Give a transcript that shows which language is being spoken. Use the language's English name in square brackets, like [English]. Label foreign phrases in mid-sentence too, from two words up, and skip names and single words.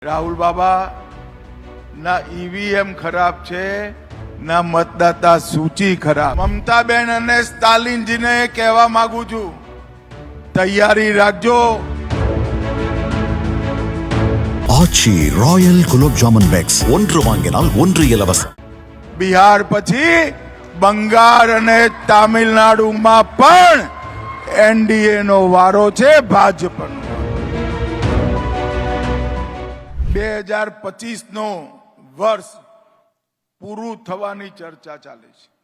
[Gujarati] રાહુલ બાબા ના ઈવીએમ ખરાબ છે, ના મતદાતા સૂચિ ખરાબ. મમતાબેન અને સ્ટાલિનજીને કહેવા માંગુ છું, તૈયારી રાખજો. [Tamil] ஆச்சி ராயல் குலோப் ஜாமுன் பேக்ஸ் ஒன்று வாங்கினால் ஒன்று இலவசம். [Gujarati] બિહાર પછી બંગાળ અને તામિલનાડુમાં પણ એનડીએ નો વારો છે, ભાજપનો. 2025 નો વર્ષ પૂરું થવાની ચર્ચા ચાલે છે.